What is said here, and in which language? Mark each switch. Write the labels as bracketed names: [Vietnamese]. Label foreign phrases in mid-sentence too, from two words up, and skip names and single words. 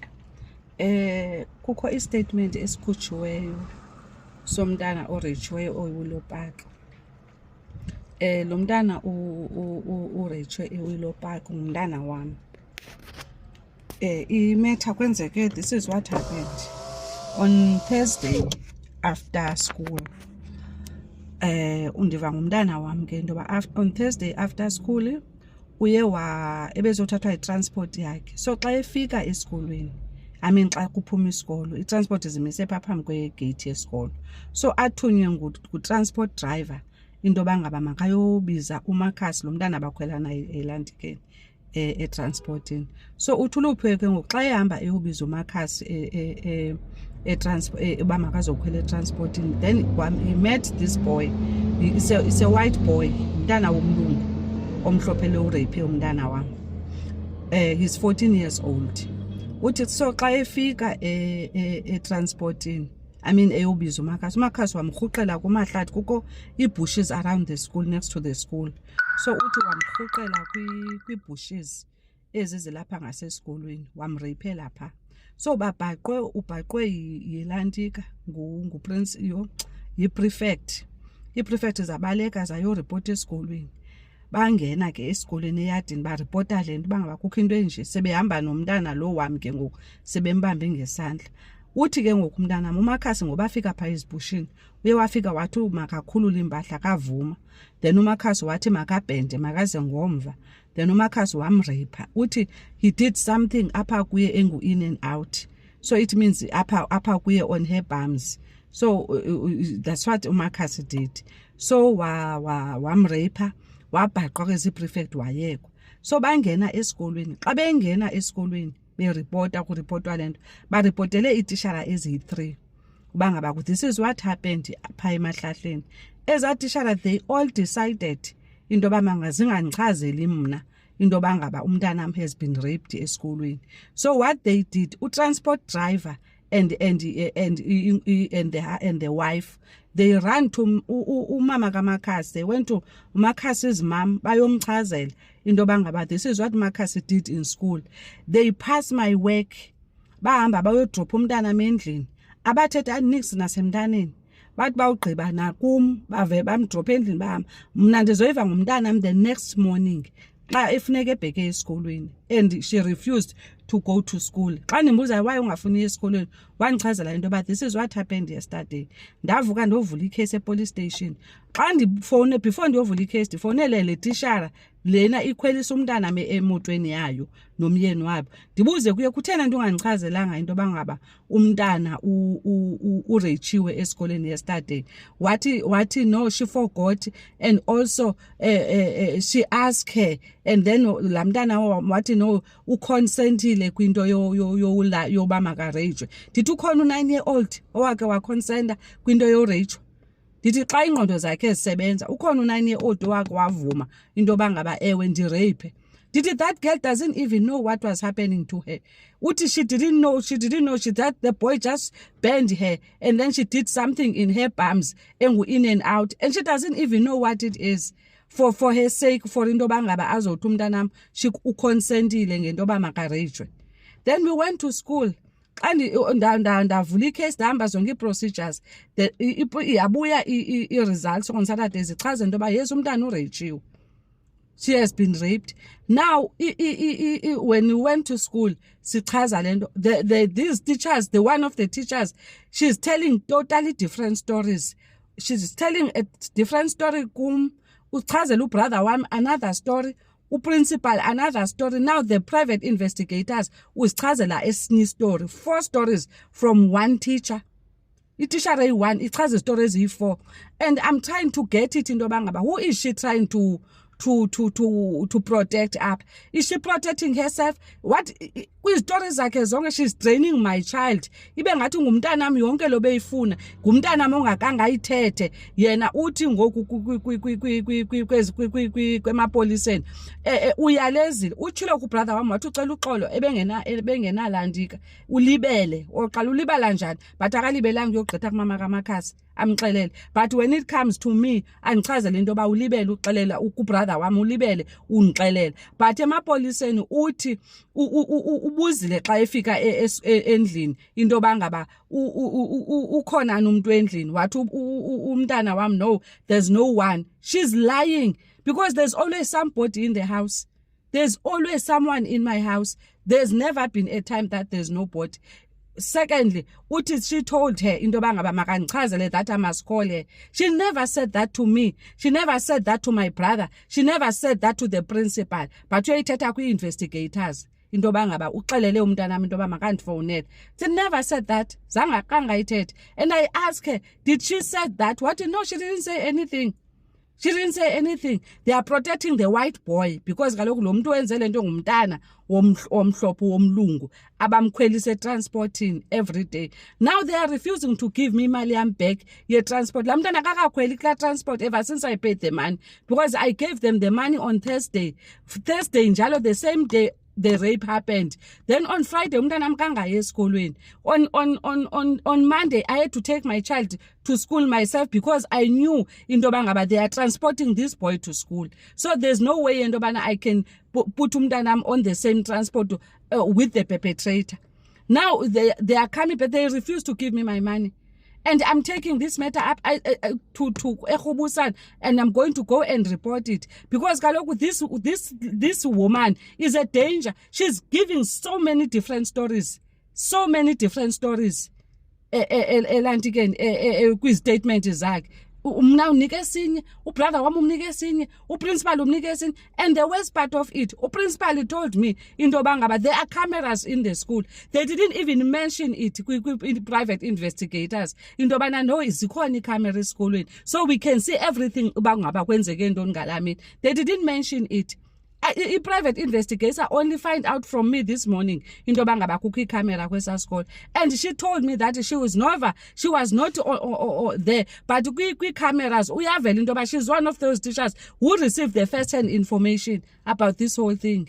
[Xhosa] Kukho istatement esikhutshiweyo somntana orejiweyo oWillow Park. Lo mntana urejwe eWillow Park ngumntana wam. Imetha kwenzeke, [English] this is what happened on Thursday after school. [Xhosa] Undiva ngumntana wam ke into yoba [English] on Thursday after school [Xhosa] uye ebezothathwa itransport yakhe. So xa efika esikolweni, xa kuphuma isikolo, itransport zimise pha phambi kwegate yesikolo. So athunywe ngu- [English] transport driver [Xhosa] into yoba ngaba makayobiza uMakhasi, lo mntana bakhwela naye elandikeni etransportini. So uthi uLuphe ke ngoku xa ehamba eyobiza uMakhasi uba makazokhwela etransportini, [English] then he met this boy. It's a white boy, [Xhosa] umntana womlungu omhlophe lo urape umntana wam. [English] He's 14 years old. [Xhosa] Uthi so xa efika etransportini, eyobiza uMakhasi wamrhuqela kumahlathi, kukho [English] bushes around the school, [Xhosa] next to the school. So uthi wamrhuqela kwi-bushes ezi zilapha ngasesikolweni, wamreyphela pha. So ubhaqwe yilantika yi-prefect. I-prefect zabaleka zayoripota esikolweni. Bangena ke esikolweni eyadini baripota le nto bangaba kukho into enje, sebehamba nomntana lo wam ke ngoku sebembambe ngesandla. Uthi ke ngoku umntana uMakhasi ngoba afika pha ezibushini, uye wafika wathi makakhulule impahla, kavuma. Then uMakhasi wathi makabhende, makaze ngomva. Then uMakhasi wamreypha. [English] Uthi he did something [Xhosa] apha kuye [English] in and out. So it means [Xhosa] apha kuye [English] on her bums. So that's what uMakhasi did. [Xhosa] So wamreypha, wabhaqwa kwezi-prefect wayekwa. So bangena esikolweni. Xa bengena esikolweni kuripotwa le nto, baripotele iitishara eziyi-3 uba ngaba [English] this is what happened [Xhosa] pha emahlahleni. Eza tishara, [English] they all decided [Xhosa] into yoba mangazingandichazeli mna into yoba ngaba umntanam [English] has been raped [Xhosa] esikolweni. [English] So what they did, transport driver and the wife, they ran to [Xhosa] umama kaMakhasi. [English] They went to Makhasi's mom [Xhosa] bayomchazela into yoba ngaba [English] this is what Makhasi did in school. They pass my work, [Xhosa] bahamba bayodropha umntanam endlini, abathetha nix nasemntaneni. Bathi bawugqiba nakum bave bamdropha endlini bahamba. Mna ndizoyiva ngumntanam [English] the next morning [Xhosa] xa efuneka ebheke esikolweni, [English] and she refused to go to school. [Xhosa] Xa ndimbuza why ungafuni esikolweni, wandichazela into yoba [English] this is what happened yesterday. [Xhosa] Ndavuka ndovula ikhesi epolice station. Xa ndifowune, before ndiyovula ikhesi, ndifowunele le tishara lena ikhwelisa umntana emotweni yayo nomyeni wabo. Ndibuze kuye kuthena nto ungandichazelanga into yoba ngaba umntana urejiwe esikoleni yesterday. [English] Wathi no, she forgot, and also she asked her, and then [Xhosa] la mntana wathi [English] no, [Xhosa] uconsentile kwinto yoba makarejwe. Ndithi ukhona u-9-year-old owake wakonsenta kwinto yorejwa? Ndithi xa ingqondo zakhe zisebenza, ukhona u-9-year-old owake wavuma into yoba ngaba ewe ndireyphe? [English] Ndithi that girl doesn't even know what was happening to her. Uthi she didn't know that the boy just burned her, and then she did something in her bums, in and out, and she doesn't even know what it is. For her sake, for [Xhosa] into yoba ngaba azothi umntanam she uconsentile ngento yoba makarejwe. [English] Then we went to school. Xa ndavula ikhesi, ndahamba zonke ii-procedures, yabuya ii-results on Saturday zichaza into yoba yes, umntana urejiwe. She has been raped. Now, when we went to school, [Xhosa] sichaza le nto, [English] these teachers, the one of the teachers, she's telling totally different stories. She's telling a different story [Xhosa] kum, uchazela ubrother wam [English] another story, uprincipal another story. Now the private investigators [Xhosa] usichazela esinye [English] story, 4 stories from one teacher. [Xhosa] Itishara eyi-1 ichaza istories eziyi-4, [English] and I'm trying to get it [Xhosa] into yoba ngaba [English] who is she trying to protect up? Is she protecting herself? [Xhosa] What kwizitori zakhe zonke, [English] she's draining my child. [Xhosa] Ibe ngathi ngumntanam yonke lo beyifuna, ngumntanam ongakanga ayithethe. Yena uthi ngoku kwemapoliseni uyalezile. Utshilo kubrother wam wathi ucela uxolo ebengenalandika, ulibele. Oqala ulibala njani? But akalibelanga uyogqitha kumama kaMakhasi. amxelele. [English] But when it comes to me, [Xhosa] andichazele into yoba ulibele uxelela ubrother wami ulibele undixelela. But emapoliseni uthi ubuzile xa efika endlini into yoba ngaba ukhona umuntu endlini. Wathi umntana wami, [English] no, there's no one. She's lying because there's always somebody in the house. There's always someone in my house. There's never been a time that there's nobody. Secondly, uthi she told her [Xhosa] into yoba ngaba makandichazele [English] that I must call her. She never said that to me. She never said that to my brother. She never said that to the principal. [Xhosa] But uyayithetha kwi-investigators into yoba ngaba uxelele umntanami into yoba makandifowunele. [English] She never said that. [Xhosa] Zange kangayithethe. [English] And I asked her, did she said that? What? No, she didn't say anything. She didn't say anything. They are protecting the white boy because [Xhosa] kaloku lo muntu wenze lento ngumntana womhlophe womlungu abamkhwelisa [English] transporting every day. Now they are refusing to give me [Xhosa] imali yam [English] back ye transport. [Xhosa] La mntana kakakhweli kula [English] transport ever since I paid the money because I gave them the money on Thursday njalo the same day the rape happened. Then on Friday [Xhosa] umntana mkangaye esikolweni. [English] On Monday I had to take my child to school myself because I knew [Xhosa] into yoba ngaba [English] they are transporting this boy to school. So there's no way [Xhosa] into yoba [English] I can put umntanam on the same transport with the perpetrator. Now they are coming but they refuse to give me my money. And I'm taking this matter up to Ekhobusani, and I'm going to go and report it because kaloku this woman is a danger. She's giving so many different stories. [Xhosa] Elantikeni kwi-statement zakhe. Mna unike esinye, ubrother wami umnike esinye, uprincipal umnike esinye. [English] And the worst part of it, uprincipal told me [Xhosa] into yoba ngaba [English] there are cameras in the school. They didn't even mention it in private investigators. [Xhosa] Into yoba no zikhona icamera esikolweni. [English] So we can see everything [Xhosa] uba ngaba kwenzeke ntoni ngalamini. [English] They didn't mention it. I-private investigator only find out from me this morning [Xhosa] into yoba ngaba kukho icamera kwesa [English] school. And she told me that she was not there. But [Xhosa] kwi-cameras uyavela into yoba [English] she's one of those teachers who received the first-hand information about this whole thing.